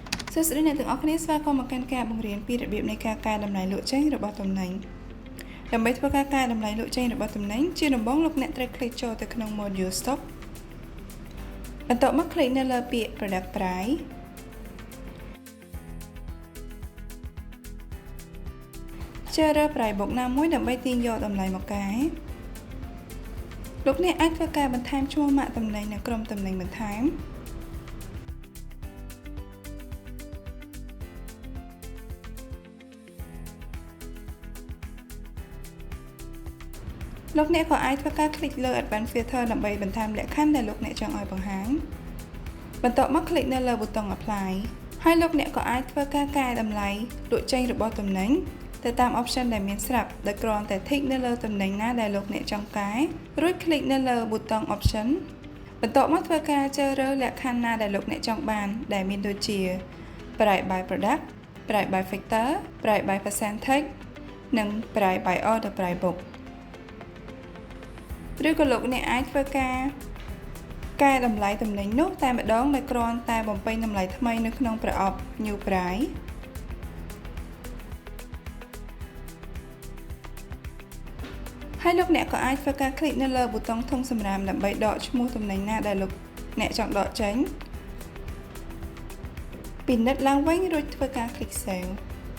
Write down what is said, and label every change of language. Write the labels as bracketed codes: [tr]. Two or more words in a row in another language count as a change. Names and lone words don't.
[km] សួស្តីអ្នកទាំងអស់គ្នាស្វាគមន៍មកកាន់ការបង្រៀនពីរបៀបនៃការកែតម្លៃលក់ចេញរបស់ទំនិញដើម្បីធ្វើការកែតម្លៃលក់ចេញរបស់ទំនិញជាដំបូងលោកអ្នកត្រូវ click ចូលទៅក្នុង [en] module stock [km] បន្ទាប់មក click នៅលើពាក្យ [en] product price [km] ជ្រើសរើស [en] price book [km] ណាមួយដើម្បីទាញយកតម្លៃមកកែលោកអ្នកអាចធ្វើការបន្ថែមឈ្មោះម៉ាកទំនិញនៅក្រុមទំនិញបន្ថែម លោកអ្នកក៏អាចធ្វើការ click លើ [en] Advanced Filter [km] ដើម្បីបន្ថែមលក្ខខណ្ឌដែលលោកអ្នកចង់ឲ្យបង្ហាញបន្ទាប់មក click នៅលើប៊ូតុង Apply ហើយលោកអ្នកក៏អាចធ្វើការកែតម្លៃលក់ចេញរបស់ទំនិញទៅតាម option ដែលមានស្រាប់ដោយគ្រាន់តែ tick នៅលើទំនិញណាដែលលោកអ្នកចង់កែរួច click នៅលើប៊ូតុង Option បន្ទាប់មកធ្វើការជ្រើសរើសលក្ខខណ្ឌណាដែលលោកអ្នកចង់បានដែលមានដូចជា [en] Price by Product, Price by Factor, Price by Percentage និង Price by Order Price Book [km] ឬក៏លោកអ្នកអាចធ្វើការកែតម្លៃទំនិញនោះតែម្ដងដោយគ្រាន់តែបំពេញតម្លៃថ្មីនៅក្នុងប្រអប់ [en] New Price [km] ហើយលោកអ្នកក៏អាចធ្វើការ click នៅលើប៊ូតុងធុងសំរាមដើម្បីដកឈ្មោះទំនិញណាដែលលោកអ្នកចង់ដកចេញពិនិត្យឡើងវិញរួចធ្វើការ [en] click Save